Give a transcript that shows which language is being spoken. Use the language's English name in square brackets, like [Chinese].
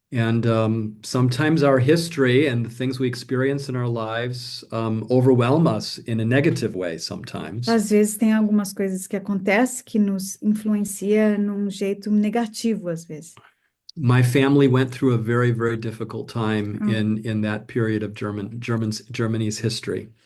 [English] And sometimes our history and the things we experience in our lives overwhelm us in a negative way sometimes. [Portuguese] Às vezes tem algumas coisas que acontecem que nos influencia num jeito negativo, às vezes. [English] My family went through a very, very difficult time in that period of Germany's history.